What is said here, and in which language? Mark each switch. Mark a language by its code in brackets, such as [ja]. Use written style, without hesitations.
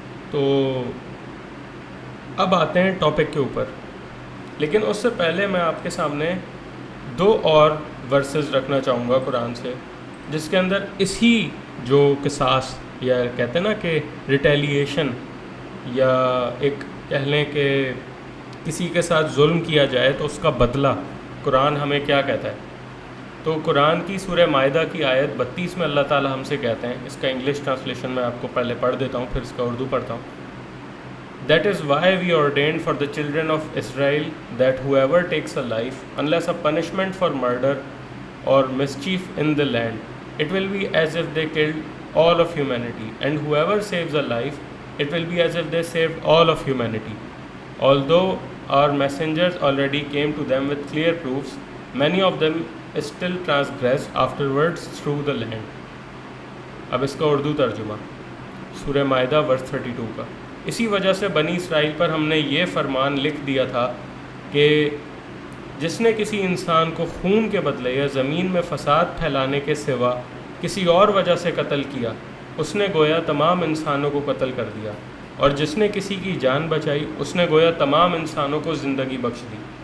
[ur] تو اب آتے ہیں ٹاپک کے اوپر، لیکن اس سے پہلے میں آپ کے سامنے 2 اور ورسز رکھنا چاہوں گا قرآن سے، جس کے اندر اسی جو قصاص یا کہتے ہیں نا کہ ریٹیلیشن، یا ایک کہہ لیں کہ کسی کے ساتھ ظلم کیا جائے تو اس کا بدلہ قرآن ہمیں کیا کہتا ہے. تو قرآن کی سورہ مائدہ کی آیت 32 میں اللہ تعالیٰ ہم سے کہتے ہیں، اس کا انگلش ٹرانسلیشن میں آپ کو پہلے پڑھ دیتا ہوں پھر اس کا اردو پڑھتا ہوں. [en] That is why we ordained for the children of Israel that whoever takes a life, unless a punishment for murder or mischief in the land, it will be as if they killed all of humanity, and whoever saves a life, it will be as if they saved all of humanity. Although our messengers already came to them with clear proofs, many of them still transgressed afterwards through the land. [ur] اب اس کا اردو ترجمہ سورہ مائدہ ورس 32 کا. اسی وجہ سے بنی اسرائیل پر ہم نے یہ فرمان لکھ دیا تھا کہ جس نے کسی انسان کو خون کے بدلے یا زمین میں فساد پھیلانے کے سوا کسی اور وجہ سے قتل کیا، اس نے گویا تمام انسانوں کو قتل کر دیا، اور جس نے کسی کی جان بچائی اس نے گویا تمام انسانوں کو زندگی بخش دی.